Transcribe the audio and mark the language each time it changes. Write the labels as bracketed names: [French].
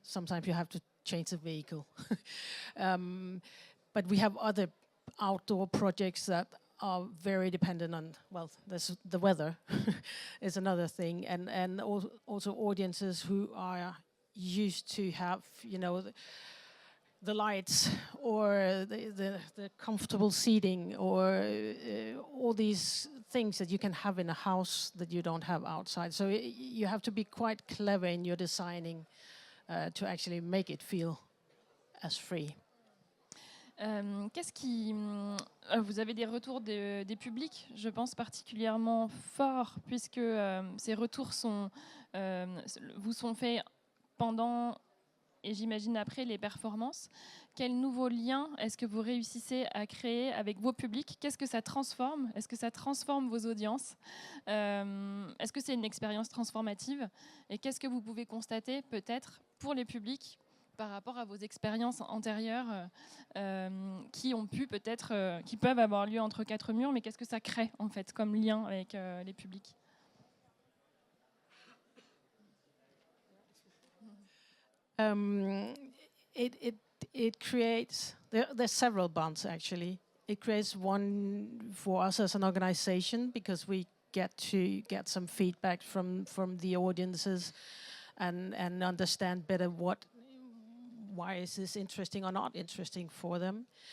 [English] Sometimes you have to change the vehicle. But we have other outdoor projects that are very dependent on, well, the weather is another thing, and also audiences who are used to have, you know, the lights or the comfortable seating, or all these things that you can have in a house that you don't have outside. So you have to be quite clever in your designing to actually make it feel as free. [French] Qu'est-ce qui... vous avez des retours des publics, je pense particulièrement forts, puisque ces retours vous sont faits pendant et j'imagine après les performances. Quel nouveau lien est-ce que vous réussissez à créer avec vos publics? Qu'est-ce que ça transforme? Est-ce que ça transforme vos audiences? Est-ce que c'est une expérience transformative? Et qu'est-ce que vous pouvez constater peut-être pour les publics par rapport à vos expériences antérieures qui ont pu peut-être, qui peuvent avoir lieu entre quatre murs, mais qu'est-ce que ça crée en fait comme lien avec les publics? [English] It creates, there's several bonds actually. It creates one for us as an organization, because we get to get some feedback from the audiences and understand better why is this interesting or not interesting for them.